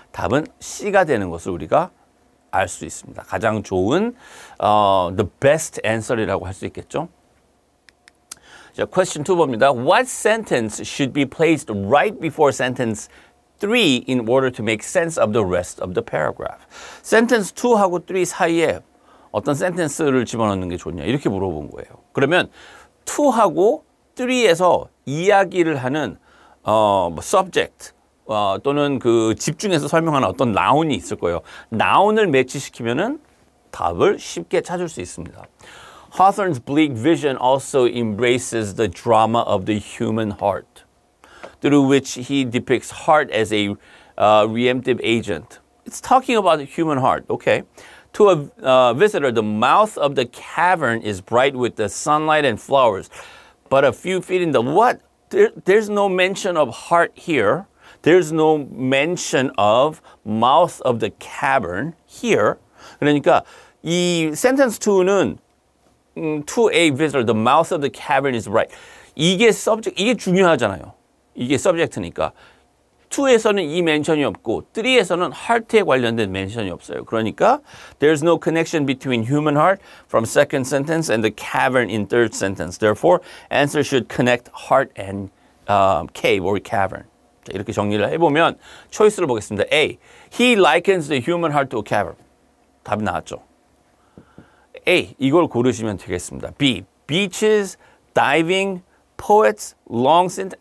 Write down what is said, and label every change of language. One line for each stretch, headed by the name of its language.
Korean: 답은 C가 되는 것을 우리가 알 수 있습니다. 가장 좋은 the best answer이라고 할 수 있겠죠. 자, question 2 봅니다.
English: What sentence should be placed right before sentence 3 in order to make sense of the rest of the paragraph?
Korean: sentence 2하고 3 사이에 어떤 sentence를 집어넣는 게 좋냐 이렇게 물어본 거예요. 그러면 2하고 3에서 이야기를 하는 subject 또는 그 집중해서 설명하는 어떤 noun이 있을 거예요. noun을 매치시키면은 답을 쉽게 찾을 수 있습니다.
English: Hawthorne's bleak vision also embraces the drama of the human heart, through which he depicts heart as a redemptive agent. It's talking about the human heart, okay? To a visitor, the mouth of the cavern is bright with the sunlight and flowers, but a few feet in the what? There's no mention of heart here. There's no mention of mouth of the cavern here.
Korean: 그러니까 이 sentence 2는
English: to a visitor, the mouth of the cavern is bright.
Korean: 이게 subject, 이게 중요하잖아요. 이게 subject니까. 2에서는 이 멘션이 없고 3에서는 heart에 관련된 멘션이 없어요.
English: 그러니까 there's no connection between human heart from second sentence and the cavern in third sentence. Therefore, answer should connect heart and cave or cavern.
Korean: 자, 이렇게 정리를 해보면 초이스를 보겠습니다.
English: A. He likens the human heart to a cavern.
Korean: 답이 나왔죠. A. 이걸 고르시면 되겠습니다. B. Beaches
English: diving, poets, long sentence.